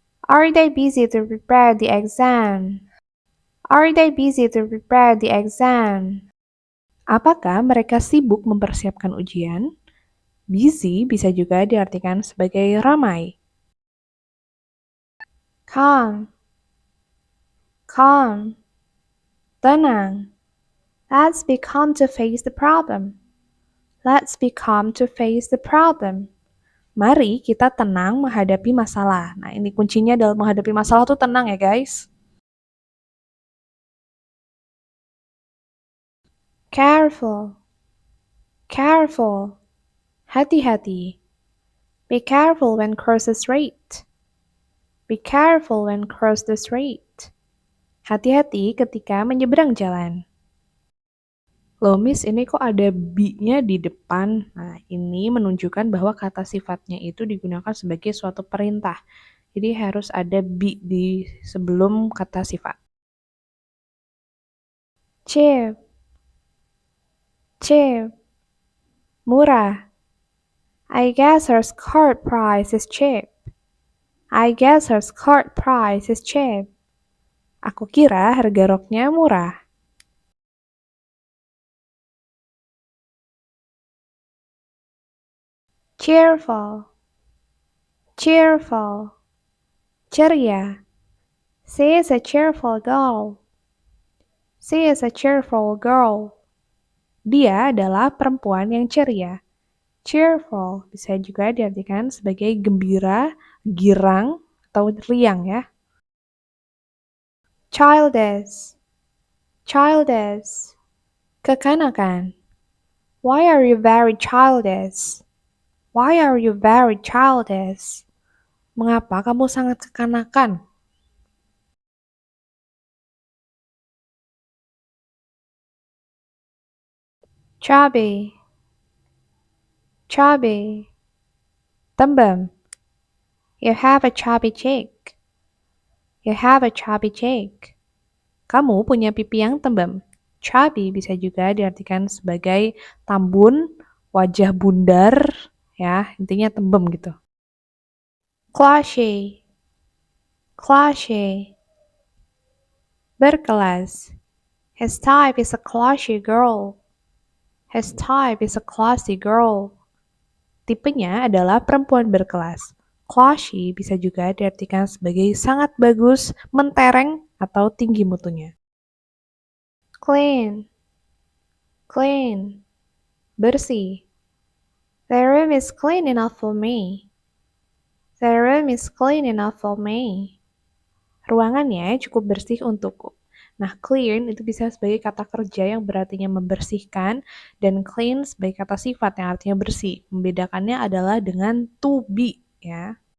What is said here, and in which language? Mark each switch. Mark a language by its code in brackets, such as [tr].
[en] Are they busy to prepare the exam? Are they busy to prepare the exam? [id] Apakah mereka sibuk mempersiapkan ujian? Busy bisa juga diartikan sebagai ramai. [en] Calm, calm, [id] tenang. [en] Let's be calm to face the problem. Let's be calm to face the problem. [id] Mari kita tenang menghadapi masalah. Nah, ini kuncinya dalam menghadapi masalah tuh tenang ya, guys. [en] Careful, careful, [id] hati-hati. [en] Be careful when cross the street. Be careful when cross the street. [id] Hati-hati ketika menyeberang jalan. Loh, Miss, ini kok ada be-nya di depan? Nah, ini menunjukkan bahwa kata sifatnya itu digunakan sebagai suatu perintah. Jadi harus ada be di sebelum kata sifat. [en] Cheap, cheap, [id] murah. [en] I guess her skirt price is cheap. I guess her skirt price is cheap. [id] Aku kira harga roknya murah. [en] Cheerful, cheerful, [id] ceria. [en] She is a cheerful girl. She is a cheerful girl. [id] Dia adalah perempuan yang ceria. Cheerful bisa juga diartikan sebagai gembira, girang, atau riang ya. [en] Childish, childish, [id] kekanakan. [en] Why are you very childish? Why are you very childish? [id] Mengapa kamu sangat kekanakan? [en] Chubby, chubby, [id] tembem. [en] You have a chubby cheek. You have a chubby cheek. [id] Kamu punya pipi yang tembem. Chubby bisa juga diartikan sebagai tambun, wajah bundar, ya, intinya tembem gitu. [en] Classy, classy, [id] berkelas. [en] His type is a classy girl. His type is a classy girl. [id] Tipenya adalah perempuan berkelas. Classy bisa juga diartikan sebagai sangat bagus, mentereng, atau tinggi mutunya. [en] Clean, clean, [id] bersih. [en] The room is clean enough for me. The room is clean enough for me. [id] Ruangannya cukup bersih untukku. Nah, clean itu bisa sebagai kata kerja yang berartinya membersihkan, dan clean sebagai kata sifat yang artinya bersih. Membedakannya adalah dengan to be, ya.